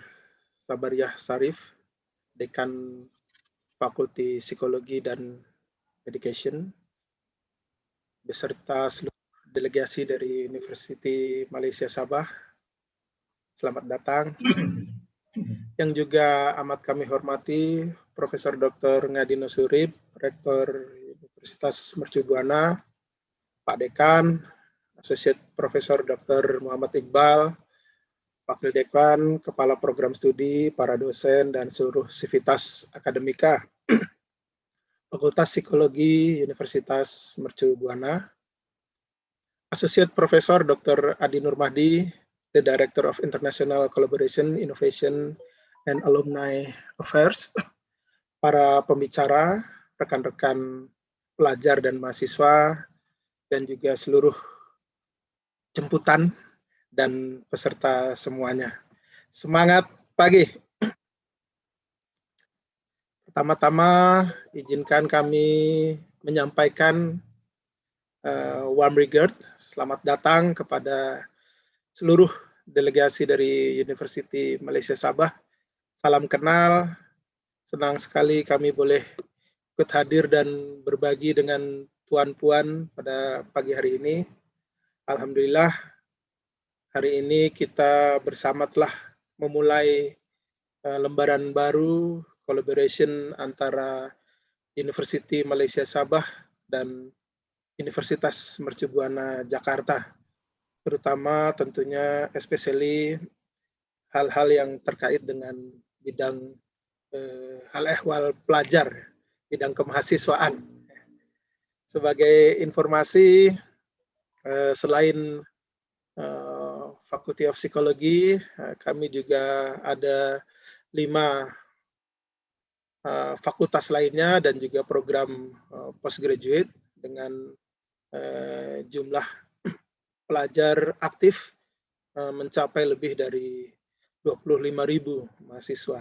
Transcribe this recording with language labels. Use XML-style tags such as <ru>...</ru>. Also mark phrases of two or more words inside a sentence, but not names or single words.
<id>Sabariah Sarif, Dekan Fakulti Psikologi dan Education, beserta seluruh delegasi dari University Malaysia Sabah. Selamat datang. Yang juga amat kami hormati Profesor Dr. Ngadino Surip, Rektor Universitas Mercu Buana, Pak Dekan, Associate Profesor Dr. Muhammad Iqbal, Wakil Dekan, Kepala Program Studi, para dosen, dan seluruh sivitas akademika Fakultas Psikologi Universitas Mercu Buana, Associate Profesor Dr. Adi Nur Mahdi,</id> <en>the Director of International Collaboration, Innovation, and Alumni Affairs,</en> <id>para pembicara, rekan-rekan pelajar dan mahasiswa, dan juga seluruh jemputan dan peserta semuanya. Semangat pagi. Pertama-tama izinkan kami menyampaikan</id> <en>warm regard,</en> <id>selamat datang kepada seluruh delegasi dari University Malaysia Sabah. Salam kenal, senang sekali kami boleh ikut hadir dan berbagi dengan tuan-puan pada pagi hari ini. Alhamdulillah, hari ini kita bersama telah memulai lembaran baru collaboration antara University Malaysia Sabah dan Universitas Mercu Buana Jakarta, terutama tentunya especially hal-hal yang terkait dengan bidang hal ehwal pelajar, bidang kemahasiswaan. Sebagai informasi, selain Faculty of Psychology, kami juga ada 5 fakultas lainnya dan juga program postgraduate dengan jumlah pelajar aktif mencapai lebih dari 25.000 mahasiswa.</id>